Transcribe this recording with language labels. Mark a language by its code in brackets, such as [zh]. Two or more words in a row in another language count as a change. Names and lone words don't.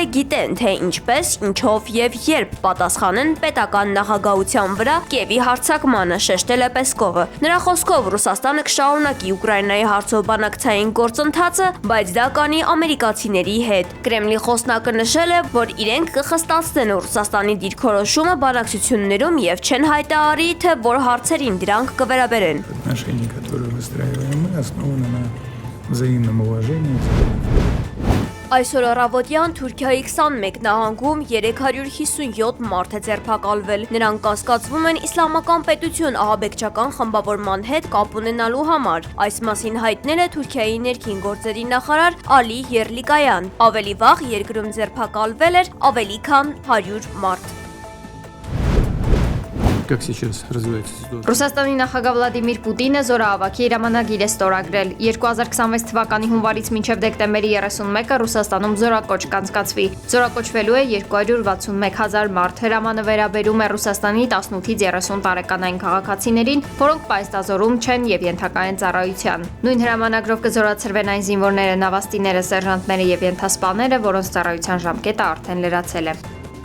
[hy] գիտեն, թե ինչպես, ինչով եւ երբ պատասխանեն պետական նախագահության վրա Կիևի հարձակմանը, շեշտել է Պեսկովը։ Նրա խոսքով Ռուսաստանը կշարունակի Ուկրաինայի հարցով բանակցային գործընթացը, բայց դա կանի ամերիկացիների հետ։ Կրեմլի խոսնակը նշել է, որ իրենք կխստացնեն Ռուսաստանի դիրքորոշումը բանակցություններում եւ չեն հայտարարի, թե որ հարցերին դրանք կվերաբերեն։ [ru] Отношения, которые выстраиваем мы, основаны на взаимном уважении. [hy] Այսօր առավոտյան Թուրքիայի 21 նահանգում 357 մարդ է ձերբակալվել։ Նրանք կասկածվում են իսլամական պետություն ահաբեկչական խմբավորման հետ կապ ունենալու համար։ Այս մասին հայտնել է Թուրքիայի ներքին գործերի նախարար Ալի Եռլիկայան։ Ավելի վաղ երկրում ձերբակալվել էր ավելի քան 100 մարդ։ [ru] Как сейчас развивается ситуация? [hy] Ռուսաստանի նախագահ Վլադիմիր Պուտինը զորահավաքի հրամանագիր է ստորագրել։ 2026 թվականի հունվարից մինչև դեկտեմբերի 31-ը Ռուսաստանում զորակոչ կանցկացվի։ Զորակոչվելու է 261,000 մարդ։ Հրամանը վերաբերում է Ռուսաստանի 18-ից 30 տարեկանային քաղաքացիներին, որոնք պայստազորում չեն եւ ենթակա են ծառայության։ Նույն հրամանագրով կզորացրվեն այն զինվորները, նավաստիները, սերժանտները եւ ենթասպաները, որոնց ծառայության ժամկետը արդեն լրացել է։